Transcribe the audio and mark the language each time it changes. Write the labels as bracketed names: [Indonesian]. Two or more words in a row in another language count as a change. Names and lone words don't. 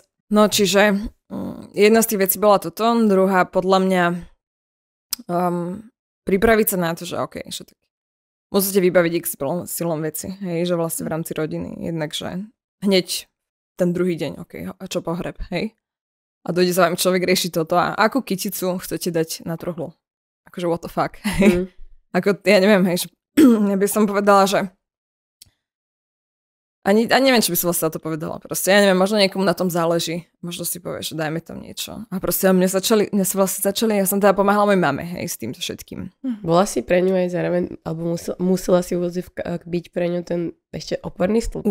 [Slovak] No čiže jedna z tých vecí bola toto, druhá podľa mňa pripraviť sa na to, že OK, že tak musíte vybaviť silom veci, hej, že vlastne v rámci rodiny, jednak, že hneď ten druhý deň, OK, a čo pohreb, hej. A dojde za vami človek riešiť toto a akú kyticu chcete dať na truhlu. [English] akože what the fuck. [Slovak] Ako, ja neviem, hej, že ja by som povedala, že ani neviem, či by som vlastne to povedala. Proste, ja neviem, možno niekomu na tom záleží. Možno si povie, že daj mi tam niečo. A proste mne sa vlastne začali, ja som teda pomáhala mojej mame, hej, s týmto všetkým. Bola si pre ňu aj zároveň, alebo musela si byť pre ňu ten ešte oporný stĺpik?